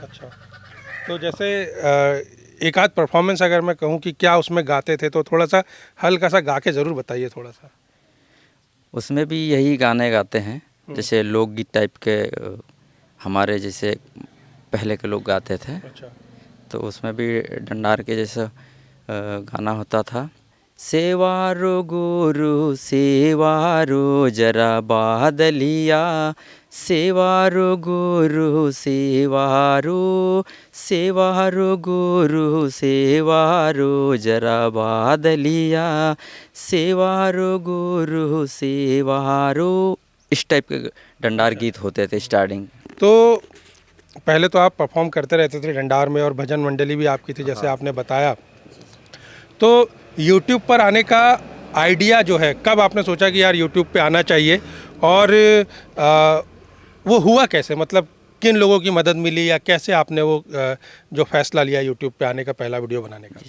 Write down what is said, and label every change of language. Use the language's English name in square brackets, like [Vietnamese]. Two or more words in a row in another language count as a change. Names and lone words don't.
[Hindi] अच्छा, तो जैसे एक आध परफॉर्मेंस अगर मैं कहूँ कि क्या उसमें गाते थे, तो थोड़ा सा हल्का सा गा के ज़रूर बताइए थोड़ा सा। उसमें भी यही गाने गाते हैं, जैसे लोकगीत टाइप के हमारे जैसे पहले के लोग गाते थे। अच्छा, तो उसमें भी डंडार के जैसा गाना होता था, सेवारो गुरु सेवारो जरा बादलिया, सेवारो गुरु सेवारो, सेवारो गुरु सेवारो जरा बादलिया, सेवारो गुरु सेवारो। इस टाइप के डंडार गीत होते थे स्टार्टिंग। तो पहले तो आप परफॉर्म करते रहते थे डंडार में और भजन मंडली भी आपकी थी, जैसे आपने बताया। तो YouTube पर आने का आइडिया जो है, कब आपने सोचा कि यार YouTube पे आना चाहिए, और वो हुआ कैसे, मतलब किन लोगों की मदद मिली, या कैसे आपने वो जो फैसला लिया YouTube पे आने का, पहला वीडियो बनाने का?